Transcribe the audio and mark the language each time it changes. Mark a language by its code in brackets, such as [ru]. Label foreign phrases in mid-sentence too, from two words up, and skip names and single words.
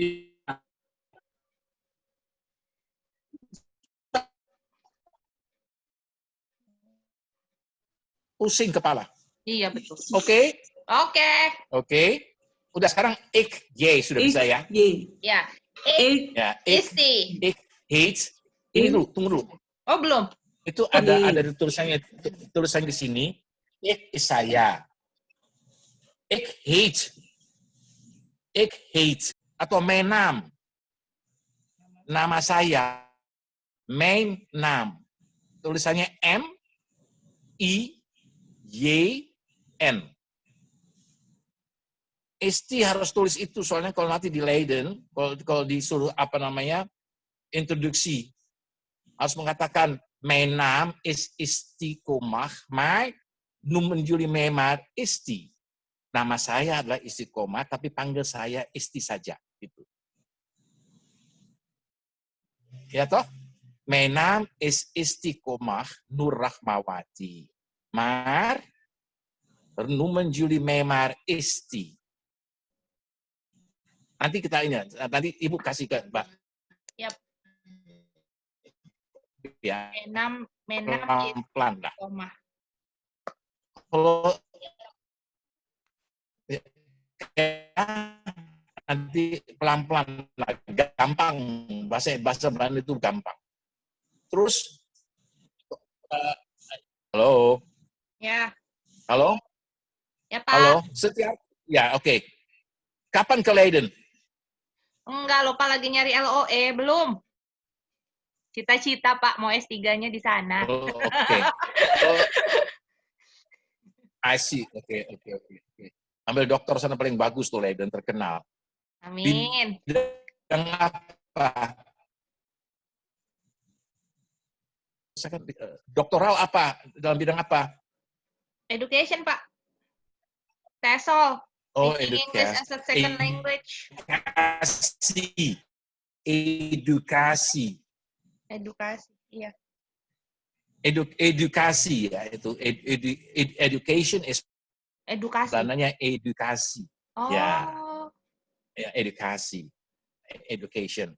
[id] Pusing kepala. Iya, betul. Oke? Oke. Udah sekarang ik, y sudah bisa ya. Y. Ya. Ya, ik, Isti. hate. Ini dulu, tunggu dulu. Oh, belum. Itu ada tulisannya di sini. [nl] Ik is saya. Ik hate. [id] Atau [nl] mijn naam. [id] Nama saya. [nl] Mijn naam. [id] Tulisannya M, I, Y, N. Isti harus tulis itu, soalnya kalau nanti di Leiden, kalau disuruh apa namanya, introduksi, harus mengatakan, [nl] mijn naam is Isti Komach, maar noemen jullie mij maar Isti. [id] Nama saya adalah Isti Komach, tapi panggil saya Isti saja. Gitu. Ya toh? [nl] Mijn naam is Isti Komach Nur Rahmawati. Maar noemen jullie mij maar Isti. [id] Nanti kita ini, nanti Ibu kasih ke Mbak. Yap. Ya, Menam pelan-pelan lah. koma. Kalau nanti pelan-pelan lah, gampang. Bahasa Belanda itu gampang. Terus, halo, Ya. halo, Ya, Pak. halo, setiap, ya oke. Kapan ke Leiden? Enggak, lupa lagi nyari LOE. Belum. Cita-cita, Pak. Mau S3-nya di sana. Oh, oke. [en] Oh, I see. [id] Oke. Ambil dokter sana paling bagus tuh Leiden, terkenal. Amin. Bidang apa? Doktoral apa? Dalam bidang apa? [en] Education, Pak. TESOL. [id] Oh, [en] Speaking English as a second language. [id] Edukasi. Iya. Edukasi ya itu. [en] Education is [id] Edukasi. namanya edukasi. Oh. Ya, edukasi. Education.